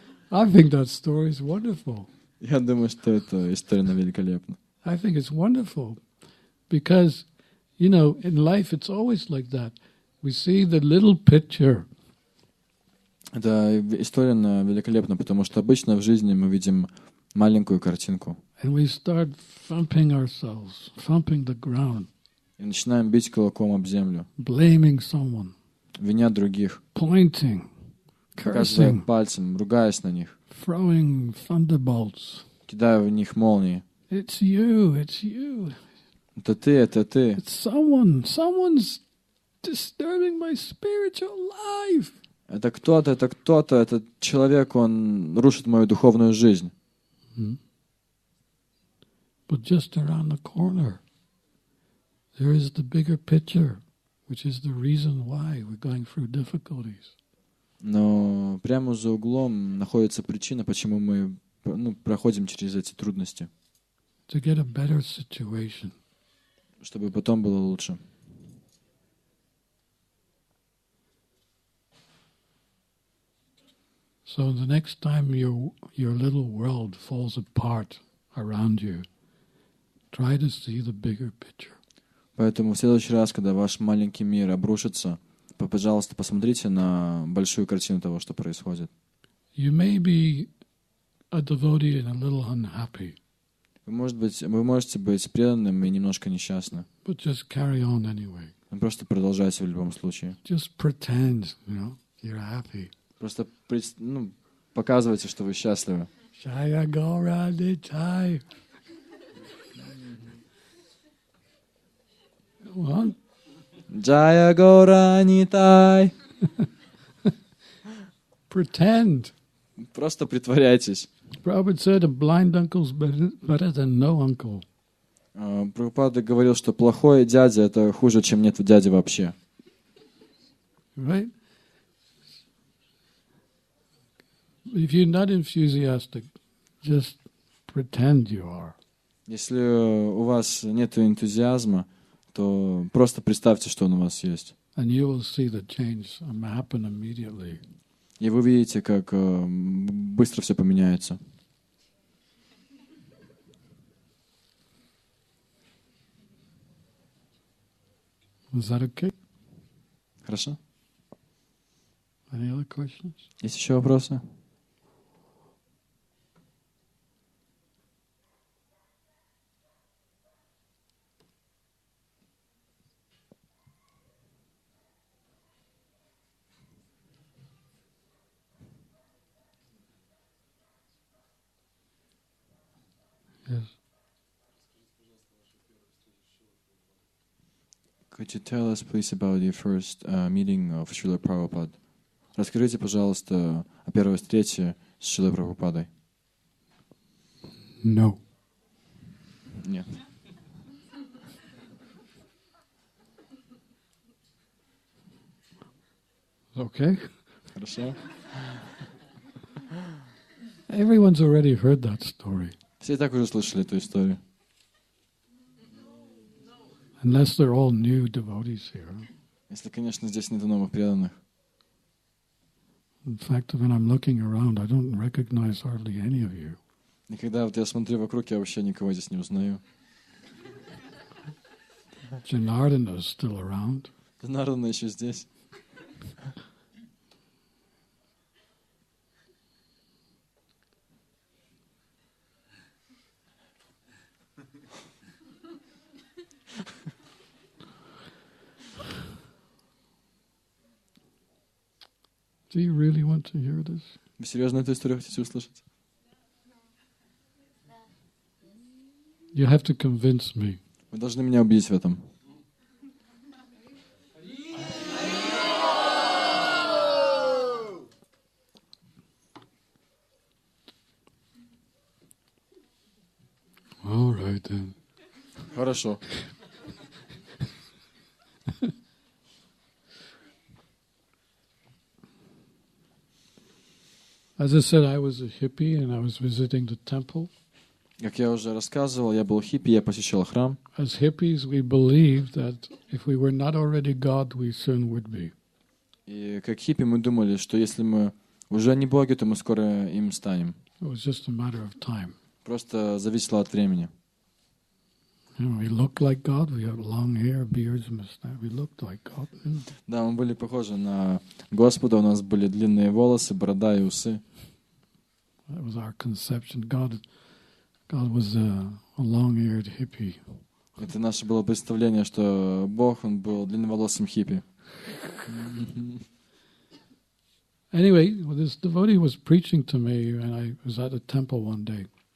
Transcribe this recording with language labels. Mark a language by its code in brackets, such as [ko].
[en] I think that story is wonderful. [ru] Я думаю, что эта история великолепна. [en] I think it's wonderful because, you know, in life it's always like that. We see the little picture. [ru] Эта история великолепна, потому что обычно в жизни мы видим маленькую картинку [en] And we start thumping ourselves, thumping the ground, [ru] и начинаем бить кулаком об землю, [en] blaming someone, [ru] виня других, [en] pointing, [ru] показывая [en] cursing, [ru] пальцем, ругаясь на них, [en] throwing thunderbolts. [ru] кидая в них молнии. [en] It's you, it's you. [ru] Это ты, это ты. [en] It's someone's disturbing my spiritual life. [ru] Это кто-то, этот человек, он рушит мою духовную жизнь. [en] But just around the corner, there is the bigger picture, which is the reason why we're going through difficulties. [ru] Но прямо за углом находится причина, почему мы проходим через эти трудности, [en] To get a better situation. [ru] чтобы потом было лучше. [en] So the next time your little world falls apart around you, try to see the bigger picture. [ru] Поэтому в следующий раз, когда ваш маленький мир обрушится, пожалуйста, посмотрите на большую картину того, что происходит. [en] You may be a devotee and a little unhappy, [ru] Вы можете быть преданным и немножко несчастны. [en] but just carry on anyway. [ru] Но просто продолжайте в любом случае. [en] Just pretend, you're happy. [ru] Просто показывайте, что вы счастливы. [en] Jaya Gaura Nitai. What? [ru] Джая Гора Нитай. [en] Pretend. [ru] Просто притворяйтесь. [en] Prabhupada said a blind uncle's better than no uncle. [ru] Прабхупада говорил, что плохой дядя — это хуже, чем нет дяди вообще. [en] Right? If you're not enthusiastic, just pretend you are. [ru] Если у вас нет энтузиазма, то просто представьте, что он у вас есть. [en] And you will see the change happen immediately. [ru] И вы видите, как быстро все поменяется. [en] Is that okay? [ru] Хорошо? [en] Any other questions? [ru] Есть еще вопросы? [en] Yes. Could you tell us, please, about your first meeting of Srila Prabhupada? [ru] Расскажите, пожалуйста, о первой встрече с Шрилой Прабхупадой. [en] No. [ru] Нет. [en] Okay? [ru] Хорошо. [en] Everyone's already heard that story. [ru] Все и так уже слышали эту историю. [en] Unless they're all new devotees here. [ru] Если, конечно, здесь нет новых преданных. [en] In fact, when I'm looking around, I don't recognize hardly any of you. [ru] И когда вот я смотрю вокруг, я вообще никого здесь не узнаю. [en] Janardana is still around. [ru] Джанардана еще здесь. [en] Do you really want to hear this? [ru] Вы серьезно эту историю хотите услышать? [en] You have to convince me. [ru] Вы должны меня убедить в этом. [en] All right then. [ru] Хорошо. [en] As I said, I was a hippie and I was visiting the temple. [ru] Как я уже рассказывал, я был хиппи, я посещал храм. [en] As hippies, we believed that if we were not already God, we soon would be. [ru] И как хиппи мы думали, что если мы уже не боги, то мы скоро им станем. [en] It was just a matter of time. [ru] Просто зависело от времени. [en] You know, we looked like God. We had long hair, beards, mustache. We looked like God. [ru] Да, мы были похожи на Господа, у нас были длинные волосы, борода и усы. [en] That was our conception. God was a long-haired hippie. [ru] Это наше было представление, что Бог, Он был длинноволосым хиппи. [en] Anyway, this devotee was preaching to me, and I was at a temple one day.